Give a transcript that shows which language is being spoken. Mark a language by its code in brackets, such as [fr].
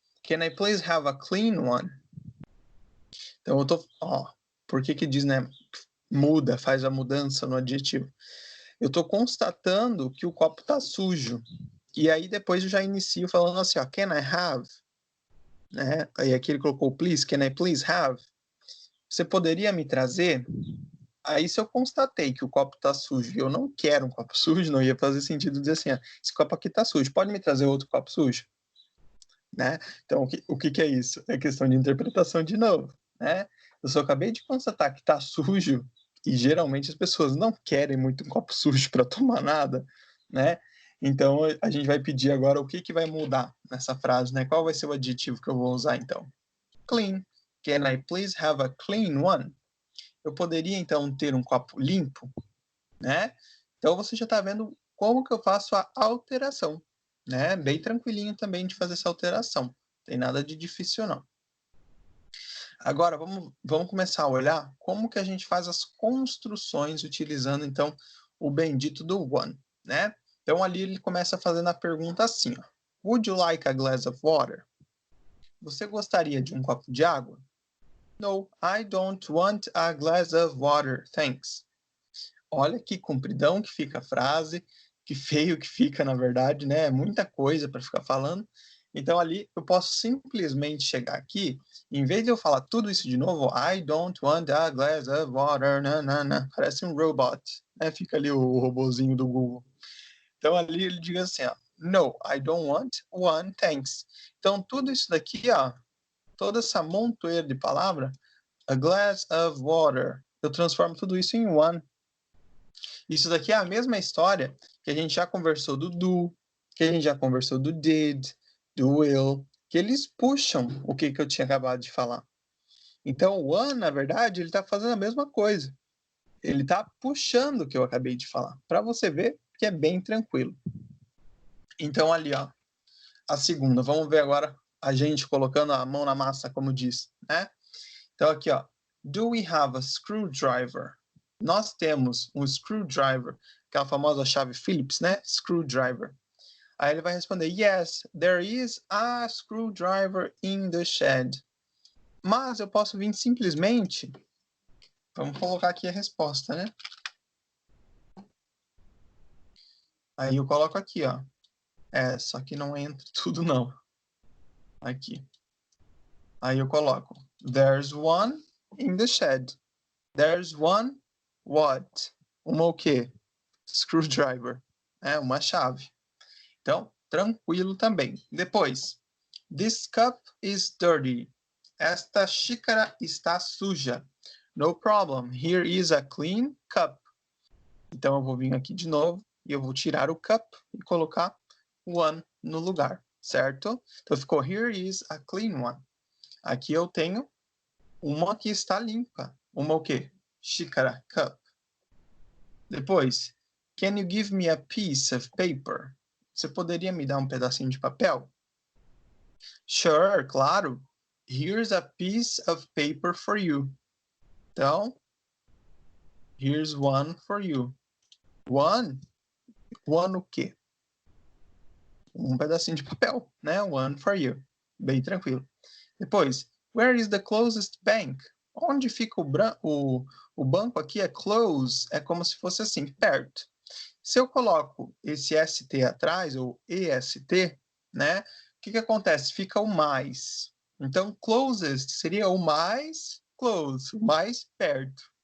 [en] Can I please have a clean one? [pt] Então, eu tô... por que diz, né? Muda, faz a mudança no adjetivo. Eu tô constatando que o copo tá sujo. E aí, depois eu já inicio falando assim, ó. [en] Can I have? [pt] Né? Aí aqui ele colocou please. [en] Can I please have? [pt] Você poderia me trazer? Aí, se eu constatei que o copo tá sujo e eu não quero um copo sujo, não ia fazer sentido dizer assim, esse copo aqui tá sujo, pode me trazer outro copo sujo? Né? Então, o que é isso? É questão de interpretação de novo, né? Eu só acabei de constatar que tá sujo e geralmente as pessoas não querem muito um copo sujo para tomar nada, né? Então, a gente vai pedir agora o que vai mudar nessa frase, né? Qual vai ser o adjetivo que eu vou usar, então? [en] Clean. Can I please have a clean one? [pt] Eu poderia, então, ter um copo limpo, né? Então, você já está vendo como que eu faço a alteração, né? Bem tranquilinho também de fazer essa alteração. Não tem nada de difícil, não. Agora, vamos começar a olhar como que a gente faz as construções utilizando, então, o bendito do one, né? Então, ali ele começa fazendo a pergunta assim, ó. [en] Would you like a glass of water? [pt] Você gostaria de um copo de água? [en] No, I don't want a glass of water, thanks. [pt] Olha que compridão que fica a frase, que feio que fica, na verdade, né? É muita coisa para ficar falando. Então, ali, eu posso simplesmente chegar aqui, em vez de eu falar tudo isso de novo, [en] I don't want a glass of water, [pt] parece um robot, né? Fica ali o robozinho do Google. Então, ali ele diz assim, ó, [en] no, I don't want one, thanks. [pt] Então, tudo isso daqui, ó, toda essa montoeira de palavra, [en] a glass of water, [pt] eu transformo tudo isso em one. Isso daqui é a mesma história que a gente já conversou do, que a gente já conversou do did, do will, que eles puxam o que eu tinha acabado de falar. Então, o one, na verdade, ele está fazendo a mesma coisa. Ele está puxando o que eu acabei de falar, para você ver que é bem tranquilo. Então, ali, ó, a segunda. Vamos ver agora a gente colocando a mão na massa, como diz, né? Então, aqui, ó. [en] Do we have a screwdriver? [pt] Nós temos um screwdriver, aquela famosa chave Phillips, né? Screwdriver. Aí ele vai responder, [en] yes, there is a screwdriver in the shed. [pt] Mas eu posso vir simplesmente... Vamos colocar aqui a resposta, né? Aí eu coloco aqui, ó. Só que não entra tudo, não. Aqui. Aí eu coloco, [en] there's one in the shed. There's one what? [pt] Uma o quê? Screwdriver. Uma chave. Então, tranquilo também. Depois, [en] this cup is dirty. [pt] Esta xícara está suja. [en] No problem. Here is a clean cup. [pt] Então, eu vou vir aqui de novo e eu vou tirar o cup e colocar one no lugar, certo? Então, ficou [en] here is a clean one. [pt] Aqui eu tenho uma que está limpa. Uma o quê? Xícara, cup. Depois, [en] can you give me a piece of paper? [pt] Você poderia me dar um pedacinho de papel? [en] Sure, [pt] claro. [en] Here's a piece of paper for you. [pt] Então, [en] here's one for you. One? One [pt] o quê? Um pedacinho de papel, né? [en] One for you. [pt] Bem tranquilo. Depois, [en] where is the closest bank? [pt] Onde fica o banco aqui é close, é como se fosse assim, perto. Se eu coloco esse ST atrás, ou EST, né? O que acontece? Fica o mais. Então, closest seria o mais close, o mais perto.